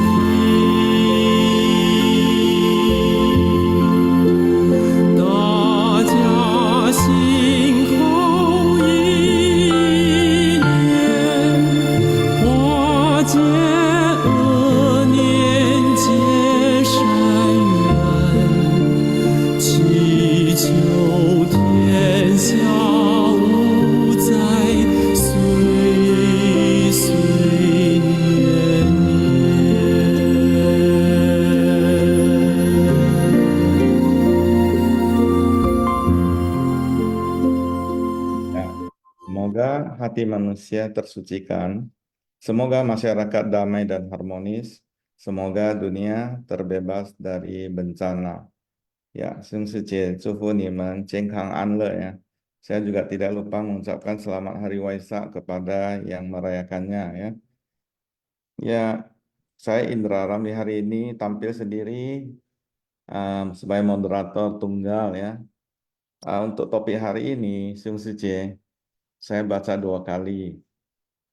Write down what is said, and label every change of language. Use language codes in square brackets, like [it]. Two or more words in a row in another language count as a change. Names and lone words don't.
[zh] 大家心口一念，化解恶念，结善缘，祈求天下无灾，岁岁年年。 [id] Ya, semoga hati manusia tersucikan, semoga masyarakat damai dan harmonis, semoga dunia terbebas dari bencana. Ya, [zh] 圣世界祝福你们健康安乐 ya. [id] Saya juga tidak lupa mengucapkan selamat hari Waisak kepada yang merayakannya ya. Ya, saya Indra Ramli hari ini tampil sendiri sebagai moderator tunggal ya. Untuk topik hari ini, Sung Suci, saya baca 2 kali.